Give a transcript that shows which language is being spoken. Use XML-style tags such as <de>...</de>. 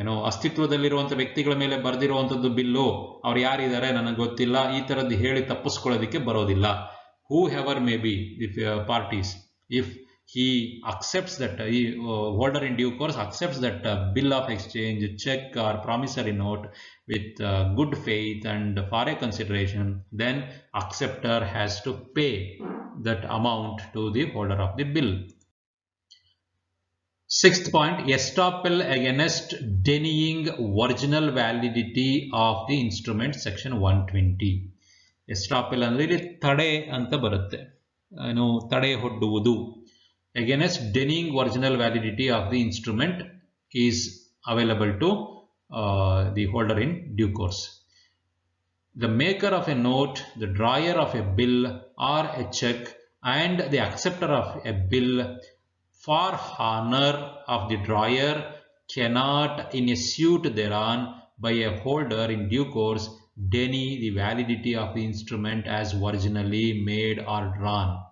<kn>ಅಸ್ತಿತ್ವದಲ್ಲಿರುವಂಥ ವ್ಯಕ್ತಿಗಳ ಮೇಲೆ ಬರೆದಿರುವಂಥದ್ದು ಬಿಲ್ಲು, ಅವ್ರು ಯಾರಿದ್ದಾರೆ ನನಗೆ ಗೊತ್ತಿಲ್ಲ, ಈ ಥರದ್ದು ಹೇಳಿ ತಪ್ಪಿಸ್ಕೊಳ್ಳೋದಕ್ಕೆ ಬರೋದಿಲ್ಲ.</kn> <en>Whoever may be the parties, if he accepts that holder in due course accepts that bill of exchange, check or promissory note with good faith and for a consideration, then acceptor has to pay that amount to the holder of the bill. Sixth point, estoppel against denying original validity of the instrument, section 120.</en> <kn>ಎಸ್ಟಾಪೆಲ್ ಅಂದರೆ ಇಲ್ಲಿ ತಡೆ ಅಂತ ಬರುತ್ತೆ, ತಡೆ ಹೊಡ್ಡುವುದು.</kn> <en>Against denying original validity of the instrument is available to the holder in due course. The maker of a note, the drawer of a bill or a check, and the acceptor of a bill for honor of the drawer cannot, in a suit thereon by a holder in due course, deny the validity of the instrument as originally made or drawn.</en>